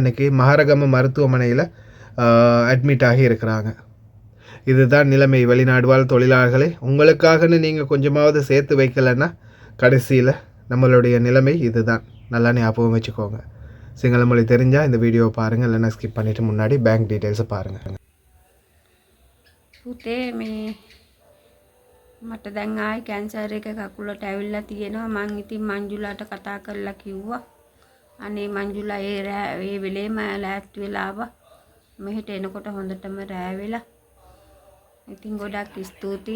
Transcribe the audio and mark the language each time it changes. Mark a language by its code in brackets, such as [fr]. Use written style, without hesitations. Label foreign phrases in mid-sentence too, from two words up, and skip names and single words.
[ta] இன்றைக்கி மஹரகம மருத்துவமனையில் அட்மிட் ஆகி இருக்கிறாங்க. இதுதான் நிலைமை. வெளிநாடு வாழ் தொழிலாளர்களே, உங்களுக்காகன்னு நீங்கள் கொஞ்சமாவது சேர்த்து வைக்கலைன்னா கடைசியில் நம்மளுடைய நிலைமை இதுதான். நல்லா ஞாபகம் வச்சுக்கோங்க. சிங்கள மொழி தெரிஞ்சால் இந்த வீடியோவை பாருங்கள், இல்லைன்னா ஸ்கிப் பண்ணிவிட்டு முன்னாடி [en] bank details [ta] பாருங்கள். [si] පුතේ මේ මට දැන් ආයි කැන්සර් එක කකුලට ඇවිල්ලා තියෙනවා. මං ඉතින් මංජුලාට කතා කරලා කිව්වා අනේ මංජුලා ඒ වෙලේම ලෑස්ති වෙලා ආවා. මෙහෙට එනකොට හොඳටම රෑ වෙලා. ඉතින් ගොඩක් ස්තුතියි.